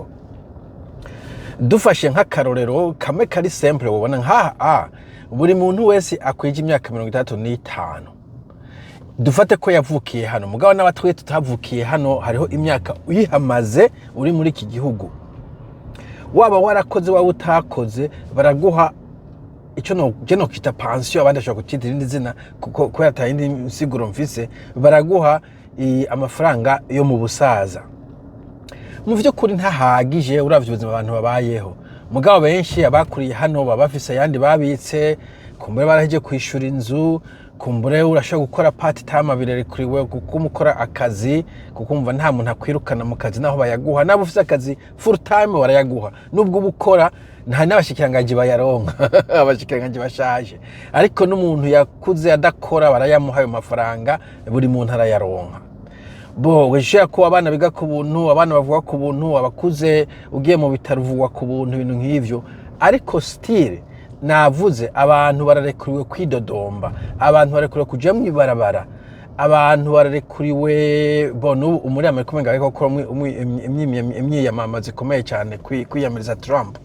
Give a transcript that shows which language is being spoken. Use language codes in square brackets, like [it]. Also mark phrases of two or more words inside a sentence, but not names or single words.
[rn] Dufashe nk'akarorero kamwe kari simple ubona nkaha buri muntu wese akwije imyaka 35 dufate ko yavukiye hano mugabo n'abatwe tutavukiye hano hariho imyaka uyihamaze uri muri iki gihugu, waba warakoze waba utakoze baraguha ico no geno kita pension abandi ashobora kucita irindi zina kuko yatayindi insiguro mfise baraguha amafaranga yo mu busaza. Mu vyo kuri ntahagije uravye ubuzima abantu babayeho, mugabo benshi abakuriye hano baba bafise yandi babitse kumbure baraheje kwishura inzu, kumbure urashobora gukora [en] part time [rn] birerekuriwe kuko umukora akazi kuko umva nta muntu akwirukana mu kazi naho bayaguha, nabo ufise akazi [en] full time [rn] barayaguha nubwo ubukora nta n'abashikiranganje bayaronka abashikiranganje bashaje, ariko n'umuntu yakuze adakora barayamuha ayo mafaranga buri muntu arayaronka. Bo weshya ko abana biga ku buntu, abana bavuga ku buntu, abakuze ugiye mu bitaro uvugwa ku buntu, ibintu nk'ivyo, ariko still navuze abantu bararekuriwe kwidodomba, abantu bararekuriwe kuja mu ibarabara, abantu bararekuriwe bono umuri Amerika umenga ariko ko imyiyamamaza ikomeye cyane kwiyamiriza Trump.